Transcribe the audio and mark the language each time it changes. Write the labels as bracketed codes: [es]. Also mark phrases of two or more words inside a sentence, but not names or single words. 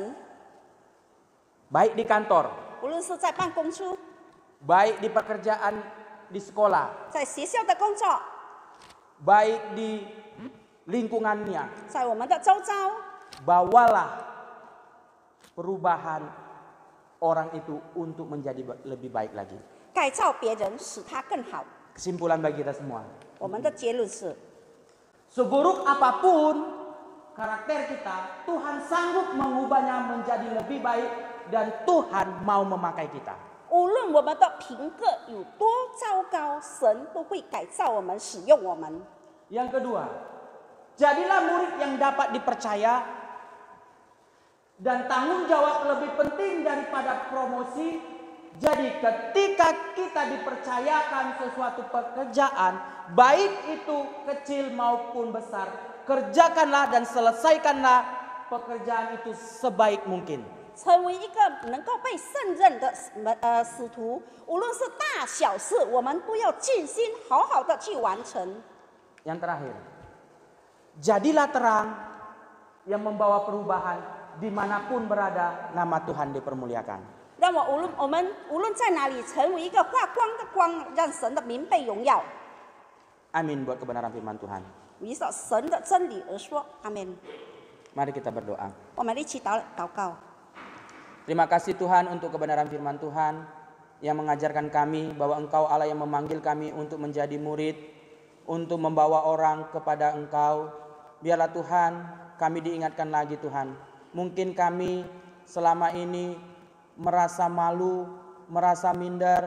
[id] Baik di kantor, [zh] 无论是在办公处， [id] baik di pekerjaan di sekolah, [zh] 在学校的工作， [id] baik di lingkungannya, [zh] 在我们的周遭， [id] bawalah perubahan orang itu untuk menjadi lebih baik lagi. [zh] 改造别人，使他更好。 [id] Kesimpulan bagi kita semua, [zh] 我们的结论是， [id] seburuk apapun karakter kita, Tuhan sanggup mengubahnya menjadi lebih baik dan Tuhan mau memakai kita. [zh] 无论我们的品格有多糟糕，神都会改造我们，使用我们。 [id] Yang kedua, jadilah murid yang dapat dipercaya dan tanggung jawab lebih penting daripada promosi. Jadi ketika kita dipercayakan sesuatu pekerjaan, baik itu kecil maupun besar, kerjakanlah dan selesaikanlah pekerjaan itu sebaik mungkin. [zh] 成为一个能够被胜任的使徒，无论是大小事，我们都要尽心好好的去完成。 [id] Yang terakhir, jadilah terang yang membawa perubahan dimanapun berada, nama Tuhan dipermuliakan. [zh] 让我们无论在哪里，成为一个发光的光，让神的名被荣耀。 [id] Amin buat kebenaran firman Tuhan. [zh] 围绕神的真理而说，阿门。 [id] Mari kita berdoa. [zh] 我们一起祷告。 [id] Terima kasih Tuhan untuk kebenaran firman Tuhan yang mengajarkan kami bahwa Engkau Allah yang memanggil kami untuk menjadi murid, untuk membawa orang kepada Engkau. Biarlah Tuhan kami diingatkan lagi Tuhan. Mungkin kami selama ini merasa malu merasa minder.